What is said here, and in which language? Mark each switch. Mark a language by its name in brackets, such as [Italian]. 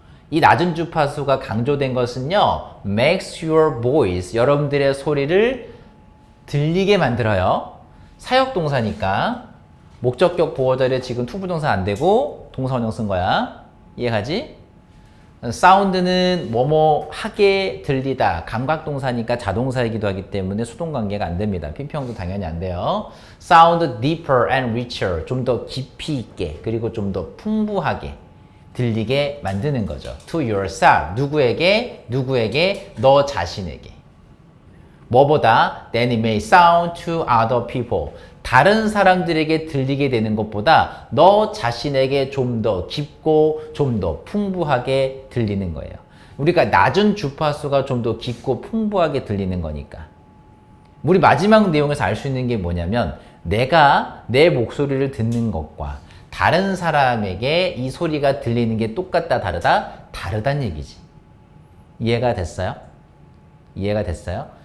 [Korean] 이 낮은 주파수가 강조된 것은요, [English] makes your voice, [Korean] 여러분들의 소리를 들리게 만들어요. 사역동사니까 목적격 보호자를 지금 투부정사 안 되고 동사원형 쓴 거야. 이해가지? 사운드는 뭐뭐 하게 들리다. 감각동사니까 자동사이기도 하기 때문에 수동관계가 안 됩니다. 핀평도 당연히 안 돼요. [English] Sound deeper and richer. [Korean] 좀 더 깊이 있게 그리고 좀 더 풍부하게 들리게 만드는 거죠. [English] To yourself. [Korean] 누구에게? 누구에게? 너 자신에게. 뭐보다? [English] Then it may sound to other people. [Korean] 다른 사람들에게 들리게 되는 것보다 너 자신에게 좀 더 깊고 좀 더 풍부하게 들리는 거예요. 우리가 낮은 주파수가 좀 더 깊고 풍부하게 들리는 거니까. 우리 마지막 내용에서 알 수 있는 게 뭐냐면 내가 내 목소리를 듣는 것과 다른 사람에게 이 소리가 들리는 게 똑같다 다르다? 다르다는 얘기지. 이해가 됐어요? 이해가 됐어요?